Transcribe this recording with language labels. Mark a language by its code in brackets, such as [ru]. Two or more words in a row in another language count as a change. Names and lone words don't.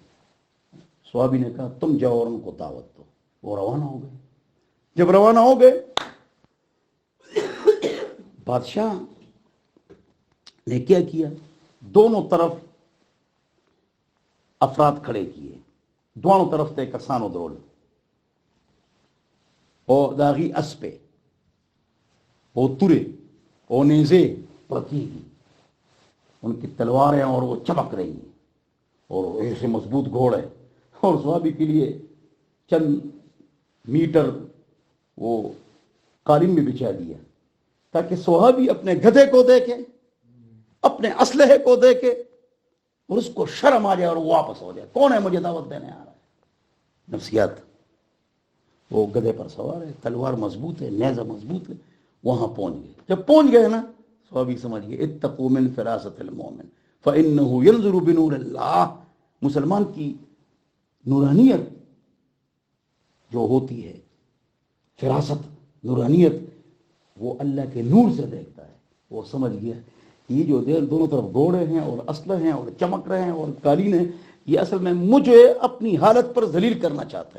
[ur] صحابی نے کہا تم جاؤ اور ان کو دعوت دو. وہ روانہ ہو گئے. جب روانہ ہو گئے، بادشاہ نے کیا کیا، دونوں طرف افراد کھڑے کیے، دونوں طرف تے کسان و درول اور داغی اسپے اور ترے اور نیزے پرتی گی، ان کی تلواریں اور وہ چمک رہی ہیں اور ایسے مضبوط گھوڑے. اور صحابی کے لیے چند میٹر وہ قالین میں بچھا دیا تاکہ صحابی اپنے گدھے کو دیکھے، اپنے اسلحے کو دیکھے اور اس کو شرم آ جائے اور وہ واپس ہو جائے. کون ہے مجھے دعوت دینے آ رہا ہے؟ نفسیات. وہ گدھے پر سوار ہے، تلوار مضبوط ہے، نیزہ مضبوط ہے. وہاں پہنچ گئے. جب پہنچ گئے نا، صحابی سمجھ گئے [ar] اتقوا من فراست المؤمن فانه ينظر بنور اللہ. [ur] مسلمان کی نورانیت جو ہوتی ہے، فراست، نورانیت، وہ اللہ کے نور سے دیکھتا ہے. وہ سمجھ گیا یہ جو دونوں طرف گھوڑے ہیں اور اسلحے ہیں اور چمک رہے ہیں اور قالین ہیں، یہ اصل میں مجھے اپنی حالت پر ذلیل کرنا چاہتا ہے.